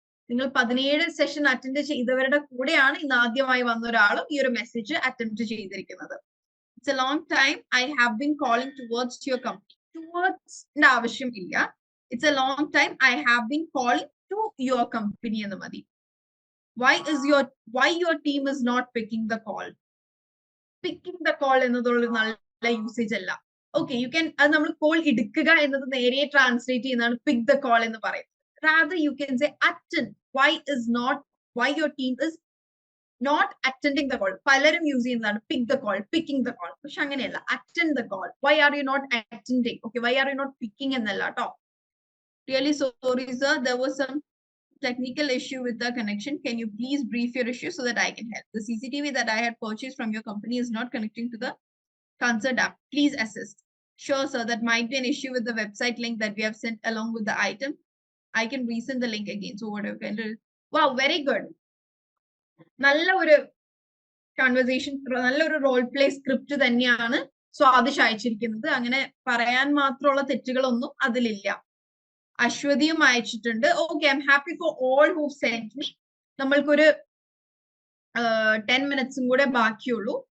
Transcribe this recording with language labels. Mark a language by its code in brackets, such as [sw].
[ml] നിങ്ങൾ 17 session attend ചെയ്തവരുടെ കൂടെയാണ് ഇന്ന് ആദ്യമായി വന്ന ഒരാളും ഈ ഒരു മെസ്സേജ് അറ്റംപ്റ്റ് ചെയ്തിരിക്കുന്നത്. [en] It's a long time I have been calling towards your company. [ml] ടുവേർഡ്സിന്റെ ആവശ്യം ഇല്ല. [en] it's a long time I have been calling to your company [ml] എന്ന് മതി. [en] why your team is not picking the call? [ml] Picking the call എന്നതുള്ള നല്ല usage അല്ല. Okay, you can, അത് നമ്മൾ call എടുക്കുക എന്നത് നേരെ ട്രാൻസ്ലേറ്റ് ചെയ്യുന്നതാണ് പിക്ക് ദ കോൾ എന്ന് പറയുന്നത്. [en] rather you can say attend. why your team is not attending the call. [ml] പലരും യൂസ് ചെയ്യുന്നതാണ് pick the call, picking the call. പക്ഷെ അങ്ങനെയല്ല, attend the call. [en] why are you not attending? Okay, why are you not picking [ml] എന്നല്ല കേട്ടോ. [en] Really sorry sir, there was some technical issue with the connection. Can you please brief your issue so that I can help? The CCTV that I had purchased from your company is not connecting to the concert app. Please assist. Sure sir, that might be an issue with the website link that we have sent along with the item. I can resend the link again. So whatever can do. Wow, very good. [ml] നല്ല ഒരു conversation, നല്ലൊരു role play script തന്നെയാണ് സ്വാദിഷ് അയച്ചിരിക്കുന്നത്. അങ്ങനെ പറയാൻ മാത്രമുള്ള തെറ്റുകളൊന്നും അതിലില്ല. അശ്വതിയും അയച്ചിട്ടുണ്ട്. [en] Okay, I'm happy for all who send me. [ml] നമ്മൾക്കൊരു 10 മിനിറ്റ്സും കൂടെ ബാക്കിയുള്ളൂ.